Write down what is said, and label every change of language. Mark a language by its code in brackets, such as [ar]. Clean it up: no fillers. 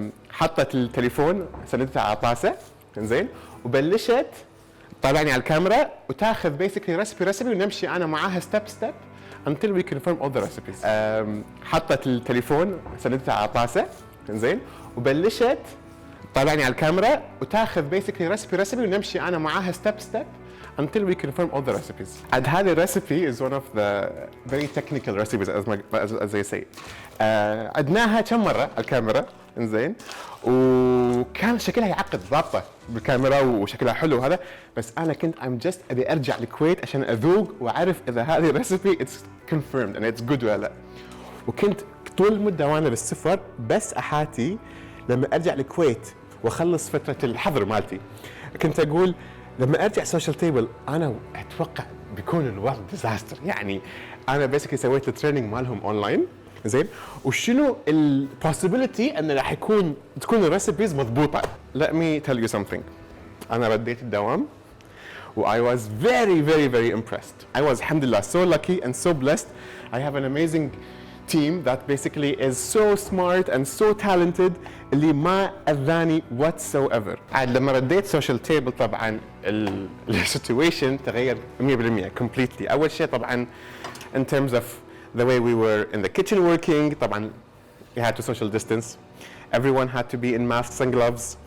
[ar] حطت التليفون سندتها على طاسة زين وبلشت طلعني على الكاميرا وتاخذ [en] basically [ar] recipe ونمشي أنا معاها [en] step until we confirm all the recipes. [ar] حطت التليفون سندتها على طاسة زين وبلشت طلعني على الكاميرا وتاخذ [en] basically [ar] recipe ونمشي أنا معاها [en] step until we confirm all the recipes. And [ar] هذه [en] recipe is one of the very technical recipes as they say. [ar] عدناها كم مرة على الكاميرا إنزين وكان شكلها يعقد ضابطة بالكاميرا وشكلها حلو هذا، بس أنا كنت [en] I'm just [ar] أبي أرجع الكويت عشان أذوق وأعرف إذا هذه recipe [en] it's confirmed and it's good [ar] ولا لا. وكنت طول المدة وأنا بالسفر بس أحاتي لما أرجع الكويت وأخلص فترة الحظر مالتي كنت أقول لما ارجع سوشيال تيبل انا اتوقع بيكون الوضع ديزاستر. يعني انا بيسكلي سويت التريننج مالهم اونلاين زين وشنو البوسيبيليتي ان راح تكون الريسبيز مضبوطه. [en] Let me tell you something. [ar] انا رديت الدوام و [en] I was very impressed. I was alhamdulillah so lucky and so blessed. I have an amazing team that basically is so smart and so talented [ar] اللي ما أذاني [en] whatsoever. [ar] عاد لما رديت سوشيال تيبل طبعا السيتويشن تغير 100% [en] completely. [ar] أول شيء طبعا [en] in terms of the way we were in the kitchen working [ar] طبعا [en] we had to social distance. Everyone had to be in masks and gloves.